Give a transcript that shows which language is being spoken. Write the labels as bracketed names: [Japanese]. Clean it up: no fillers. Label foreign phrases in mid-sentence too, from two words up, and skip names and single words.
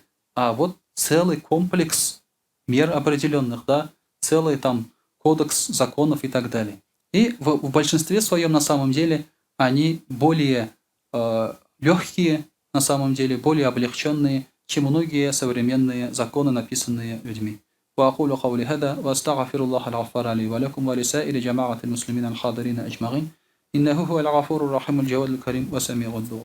[Russian] А вот целый комплекс мер определенных, да, целый там кодекс законов и так далее. И в большинстве своем на самом деле они более легкие, на самом деле более облегченные, чем многие современные законы, написанные людьми. [Arabic] وأقول قولي هذا وأستغفر الله الغفار لي ولكم ولسائر جماعة المسلمين الحاضرين أجمعين إنه هو الغفور الرحيم الجواد الكريم وسميع الدعاء